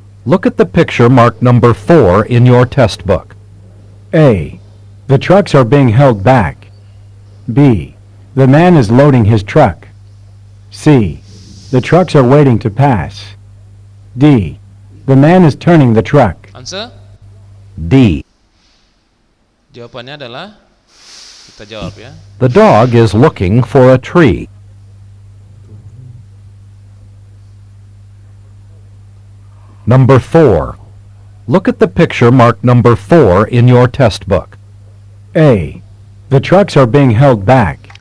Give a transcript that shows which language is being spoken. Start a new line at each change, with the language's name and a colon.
English: Look at the picture marked number 4 in your test book. A. The trucks are being held back. B. The man is loading his truck. C. The trucks are waiting to pass. D. The man is turning the truck. Answer? D.
Indonesian: Jawabannya adalah, kita jawab ya.
English: The dog is looking for a tree. Number 4. Look at the picture marked number 4 in your test book. A. The trucks are being held back.